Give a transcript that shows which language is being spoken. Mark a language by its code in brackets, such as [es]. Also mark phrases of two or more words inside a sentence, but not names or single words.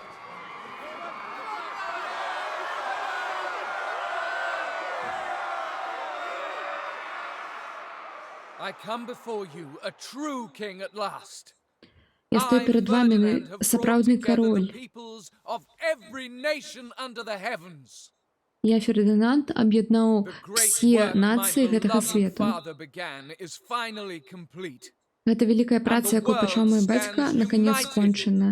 [en] I come before you, a true king at last. [ru] Я стою перед вами, [be] сапраўдны кароль. Я, Фердынанд, аб'яднаў все нацыі гэтага свету. Гэта вялікая праца, якую пачаў мой бацька, наконец скончана.